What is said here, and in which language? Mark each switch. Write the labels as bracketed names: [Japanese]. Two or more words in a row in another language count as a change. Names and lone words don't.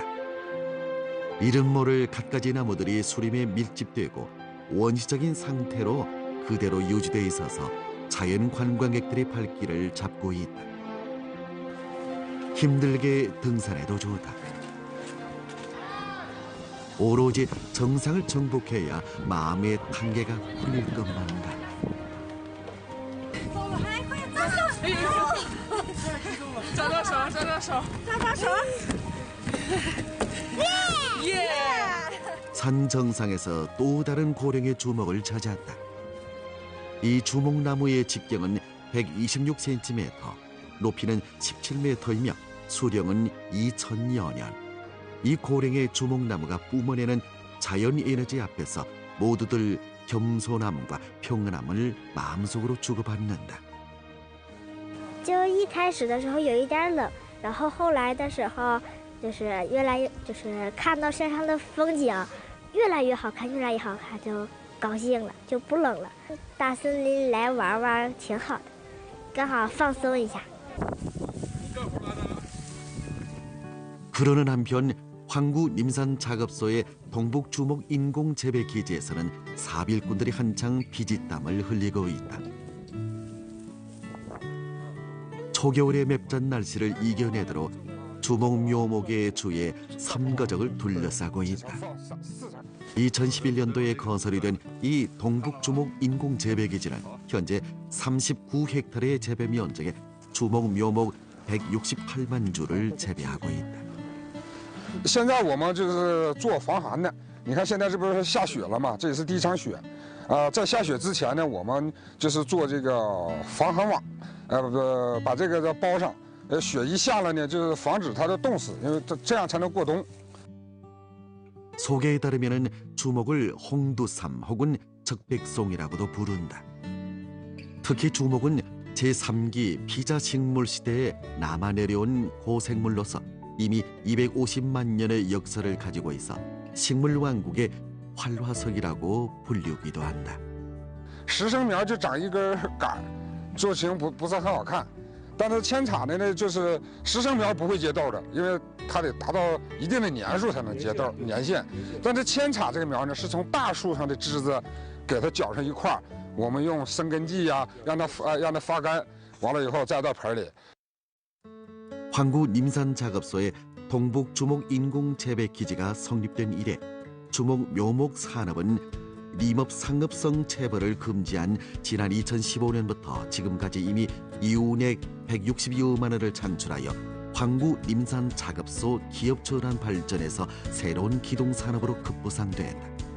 [Korean] 이름 모를 갖가지 나무들이 수림에 밀집되고 원시적인 상태로 그대로 유지돼 있어서 자연 관광객들의 발길을 잡고 있다. 힘들게 등산해도 좋다. 오로지 정상을 정복해야 마음의 한계가 풀릴 것만다. [Chinese] 招招手，招招手，招招手， [Korean] 산 정상에서 또 다른 고령의 주목을 찾았다. 이 주목나무의 직경은 126cm, 높이는 17m이며 수령은 2000여 년. 이 고령의 주목나무가 뿜어내는 자연 에너지 앞에서 모두들 겸손함과 평안함을 마음속으로 주고받는다. [Chinese] 就一开始的时候有一点冷，然后后来的时候就是越来越看到山上的风景越来越好看，越来越好看，就高兴了，就不冷了。大森林来玩玩挺好的，刚好放松一下。 [Korean] 그러는 한편 황구 님산 작업소의 동북 주목 인공 재배 기지에서는 사빌꾼들이 한창 피지땀을 흘리고 있다. 초겨울의 맵잔 날씨를 이겨내도록 주목 묘목의 주위에 삼거적을 둘러싸고 있다. 2011년도에 건설이 된 이 동북 주목 인공 재배 기지는 현재 39헥타르의 재배 면적에 주목 묘목 168만 주를 재배하고 있다. [Chinese] 现在我们就是做防寒的，你看现在这不是下雪了吗？这也是第一场雪，在下雪之前呢，我们就是做这个防寒网，把这个包上，雪一下了呢，就是防止它的冻死，因为这样才能过冬。 [Korean] 소개에 따르면은 주목을 홍두삼 혹은 적백송이라고도 부른다. 특히 주목은 제3기 피자식물 시대에 남아 내려온 고생물로서 이미 250만 년의 역사를 가지고 있어 식물 왕국의 활화석이라고 불리기도 한다. [Chinese] 实生苗就长一根杆，做型不是很好看，但是扦插的呢，就是实生苗不会结豆的，因为它得达到一定的年数才能结豆年限。但是扦插这个苗呢，是从大树上的枝子给它搅成一块，我们用生根剂呀，让它发干，完了以后再到盆里。 [Korean] 황구 님산 작업소의 동북 주목 인공 재배 기지가 성립된 이래 주목 묘목 산업은林업 상업성 채벌을 금지한 지난 2015년부터 지금까지 이미 이윤액 162만 원을 창출하여 황구 님산 작업소 기업 전환 발전에서 새로운 기동 산업으로 급부상됐다.